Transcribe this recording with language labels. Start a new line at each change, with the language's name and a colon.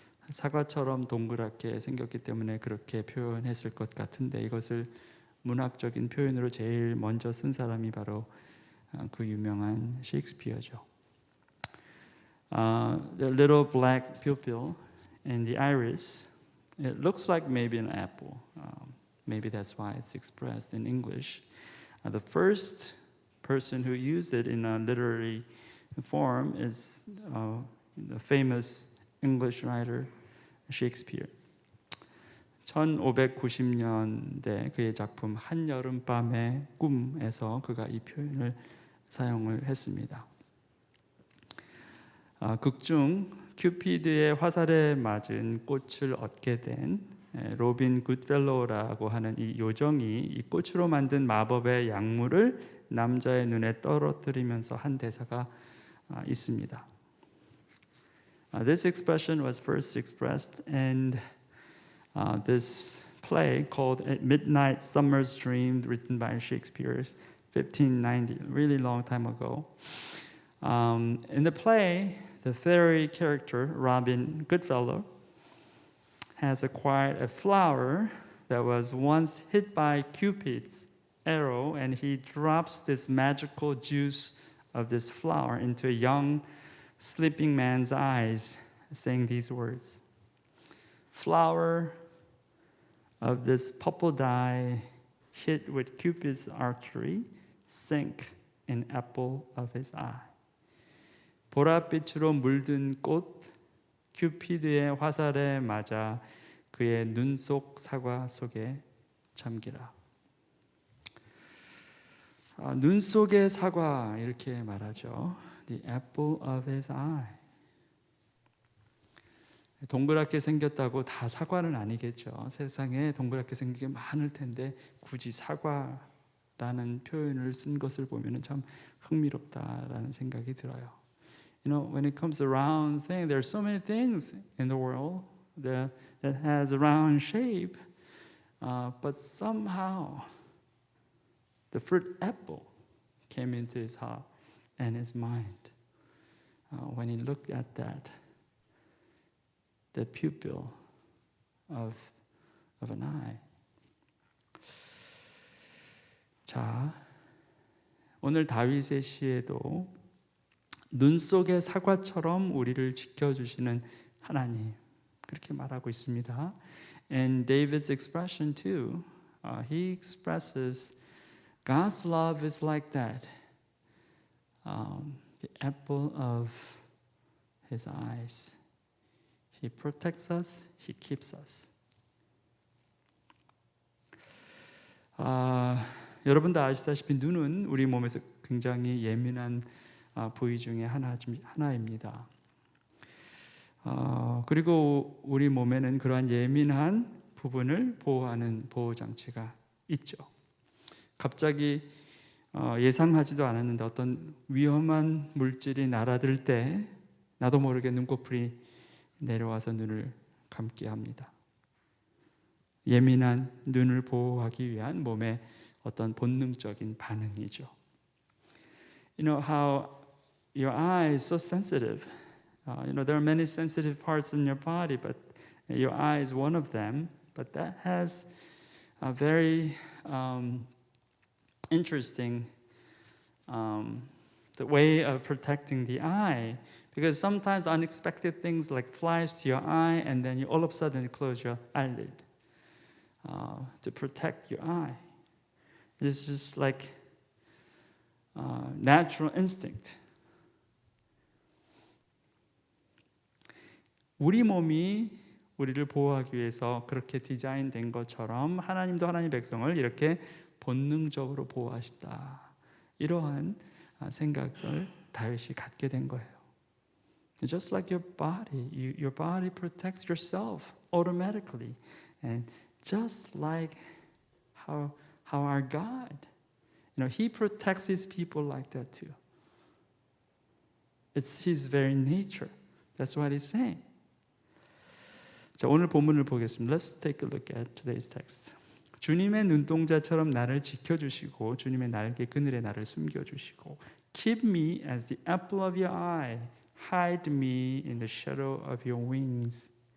Korean: 사과처럼 동그랗게 생겼기 때문에 그렇게 표현했을 것 같은데 이것을 문학적인 표현으로 제일 먼저 쓴 사람이 바로 그 유명한 셰익스피어죠.
English: The little black pupil in the iris, it looks like maybe an apple. Maybe that's why it's expressed in English. The first person who used it in a literary form is the famous English writer Shakespeare.
Korean: 1590년대 그의 작품 한여름밤의 꿈에서 그가 이 표현을 사용을 했습니다. 극중 큐피드의 화살에 맞은 꽃을 얻게 된 로빈 굿펠로우라고 하는 이 요정이 이 꽃으로 만든 마법의 약물을 남자의 눈에 떨어뜨리면서 한 대사가 있습니다.
English: This expression was first expressed in this play called Midnight Summer's Dream, written by Shakespeare, 1590, a really long time ago. In the play, the fairy character Robin Goodfellow has acquired a flower that was once hit by Cupid's arrow, and he drops this magical juice of this flower into a young sleeping man's eyes, saying these words: "Flower of this purple dye, hit with Cupid's archery, sink in apple of his eye."
Korean: 보랏빛으로 물든 꽃, 큐피드의 화살에 맞아 그의 눈 속 사과 속에 잠기라. 눈 속의 사과 이렇게 말하죠.
English: The apple of his eye.
Korean: 동그랗게 생겼다고 다 사과는 아니겠죠. 세상에 동그랗게 생긴 게 많을 텐데 굳이 사과라는 표현을 쓴 것을 보면 참 흥미롭다라는 생각이 들어요.
English: You know, when it comes to round thing, there are so many things in the world that has a round shape, but somehow the fruit apple came into his heart and his mind when he looked at that, the pupil of an eye.
Korean: 자, 오늘 다윗의 시에도 눈 속의 사과처럼 우리를 지켜주시는 하나님 그렇게 말하고 있습니다.
English: And David's expression too, he expresses God's love is like that, the apple of His eyes. He protects us, He keeps us.
Korean: 여러분도 아시다시피 눈은 우리 몸에서 굉장히 예민한 부위 중에 하나입니다. 그리고 우리 몸에는 그러한 예민한 부분을 보호하는 보호 장치가 있죠. 갑자기 예상하지도 않았는데 어떤 위험한 물질이 날아들 때 나도 모르게 눈꺼풀이 내려와서 눈을 감게 합니다. 예민한 눈을 보호하기 위한 몸의 어떤 본능적인 반응이죠.
English: You know how your eye is so sensitive. You know, there are many sensitive parts in your body, but your eye is one of them. But that has a very interesting the way of protecting the eye, because sometimes unexpected things like flies to your eye, and then you all of a sudden close your eyelid to protect your eye. It's just like natural instinct
Korean: 우리 몸이 우리를 보호하기 위해서 그렇게 디자인된 것처럼 하나님도 하나님의 백성을 이렇게 본능적으로 보호하신다. 이러한 생각을 다윗이 갖게 된 거예요.
English: Just like your body protects yourself automatically, and just like how our God, He protects His people like that too. It's His very nature. That's what He's saying.
Korean: 자, 오늘 본문을 보겠습니다.
English: Let's take a look at today's text.
Korean: 주님의 눈동자처럼 나를 지켜주시고 주님의 날개 그늘에 나를 숨겨주시고
English: Keep me as the apple of your eye. Hide me in the shadow of your wings.